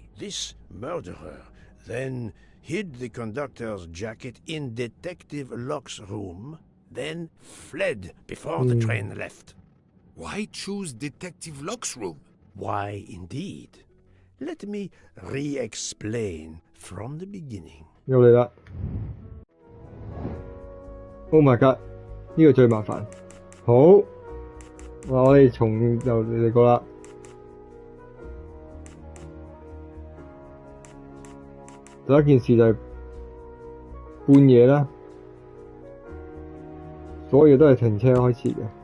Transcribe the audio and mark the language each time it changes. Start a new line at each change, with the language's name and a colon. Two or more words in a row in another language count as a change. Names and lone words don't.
English: This murderer then hid the conductor's jacket in Detective Locke's room, then fled before the train left. Why choose Detective Locke's room? Why, indeed. Let me re-explain from the beginning.
Cantonese: 又嚟啦 ！
English: Oh my god！
Cantonese: 呢個最麻煩。好，我哋從又嚟過啦。第一件事就係半夜啦，所有嘢都係停車開始嘅。